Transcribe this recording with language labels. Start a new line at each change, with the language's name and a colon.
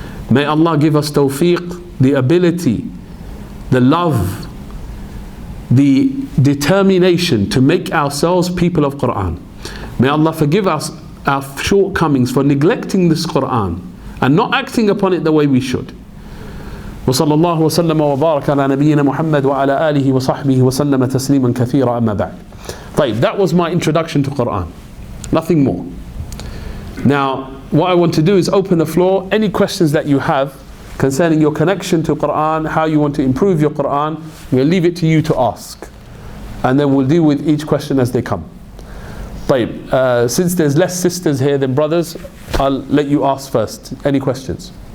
English: May Allah give us tawfiq, the ability, the love, the determination to make ourselves people of Qur'an. May Allah forgive us our shortcomings for neglecting this Qur'an and not acting upon it the way we should.
Arabic: وصلى الله وسلم وبارك على نبينا محمد وعلى آله وصحبه وسلم تسليما كثيرا أما بعد.
English: طيب, that was my introduction to Qur'an. Nothing more. Now, what I want to do is open the floor. Any questions that you have concerning your connection to Qur'an, how you want to improve your Qur'an, we'll leave it to you to ask. And then we'll deal with each question as they come. طيب, since there's less sisters here than brothers, I'll let you ask first. Any questions?